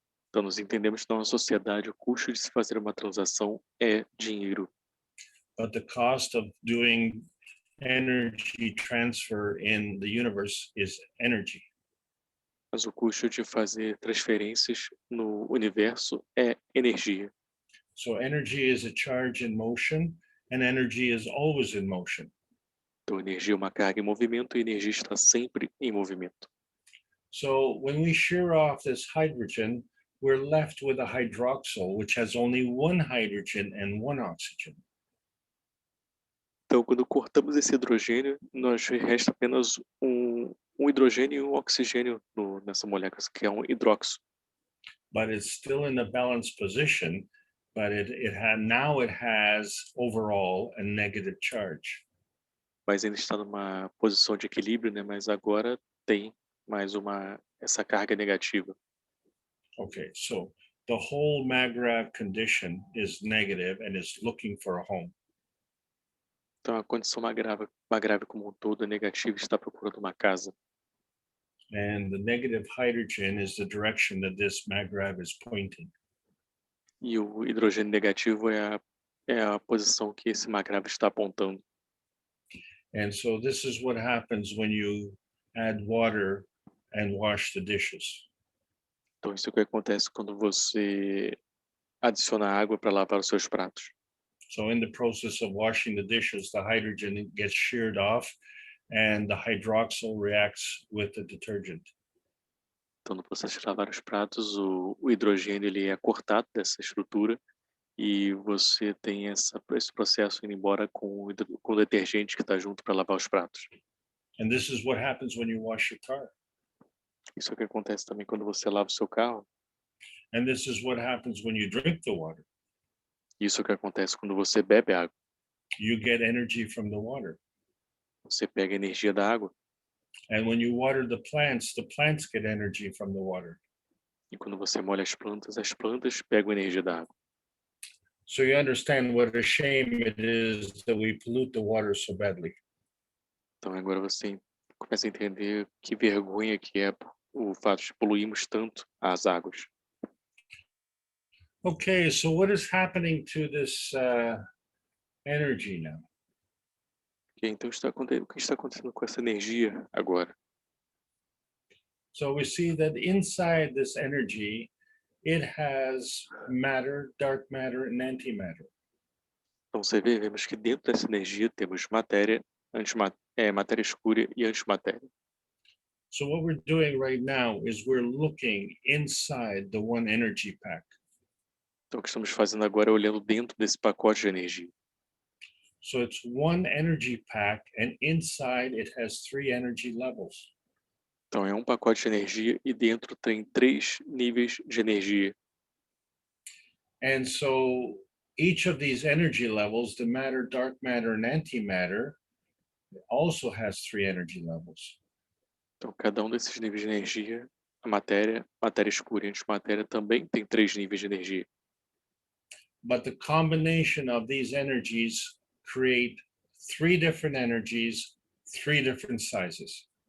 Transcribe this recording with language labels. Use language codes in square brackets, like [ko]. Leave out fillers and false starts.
[pt] Então, nós entendemos que na nossa sociedade o custo de se fazer uma transação é dinheiro. [en] But the cost of doing energy transfer in the universe is energy. [pt] Mas o custo de fazer transferências no universo é energia. [en] So energy is a charge in motion, and energy is always in motion. [pt] Então, energia é uma carga em movimento e energia está sempre em movimento. [en] So when we shear off this hydrogen, we're left with a hydroxyl, which has only 1 hydrogen and 1 oxygen. [pt] Então, quando cortamos esse hidrogênio, nós resta apenas um hidrogênio e um oxigênio nessa molécula, que é um hidróxido. [en] But it's still in a balanced position, but now it has overall a negative charge. [pt] Mas ainda está numa posição de equilíbrio, né? Mas agora tem mais essa carga negativa. [en] Okay, so the whole maggrav condition is negative and is looking for a home. [pt] Então, a condição magrável como um todo é negativa e está procurando uma casa. [en] And the negative hydrogen is the direction that this maggrav is pointing. [pt] E o hidrogênio negativo é a posição que esse magrável está apontando. [en] And so this is what happens when you add water and wash the dishes. [pt] Então, isso é o que acontece quando você adiciona água para lavar os seus pratos. [en] So in the process of washing the dishes, the hydrogen gets sheared off and the hydroxyl reacts with the detergent. [pt] Então, no processo de lavar os pratos, o hidrogênio ele é cortado dessa estrutura e você tem esse processo indo embora com o detergente que está junto para lavar os pratos. [en] And this is what happens when you wash your car. [pt] Isso é o que acontece também quando você lava o seu carro. [en] And this is what happens when you drink the water. [pt] Isso é o que acontece quando você bebe água. [en] You get energy from the water. [pt] Você pega a energia da água. [en] And when you water the plants get energy from the water. [pt] E quando você molha as plantas pegam energia da água. [en] So you understand what a shame it is that we pollute the water so badly. [pt] Então agora você começa a entender que vergonha que é o fato de poluirmos tanto as águas. [en] Okay, so what is happening to this energy now? [pt] Ok, então o que está acontecendo com essa energia agora? [en] So we see that inside this energy, it has matter, dark matter, and antimatter. [pt] Então vemos que dentro dessa energia temos matéria, matéria escura e antimatéria. [en] So what we're doing right now is we're looking inside the one energy pack. [pt] Então o que estamos fazendo agora é olhando dentro desse pacote de energia. [en] So it's one energy pack, and inside it has 3 energy levels. [pt] Então é um pacote de energia e dentro tem 3 níveis de energia. [en] And so each of these energy levels, the matter, dark matter, and antimatter, also has 3 energy levels. [pt] Então cada um desses níveis de energia, a matéria escura e a antimatéria também tem 3 níveis de energia. [en] But the combination of these energies create 3 different energies, 3 different sizes.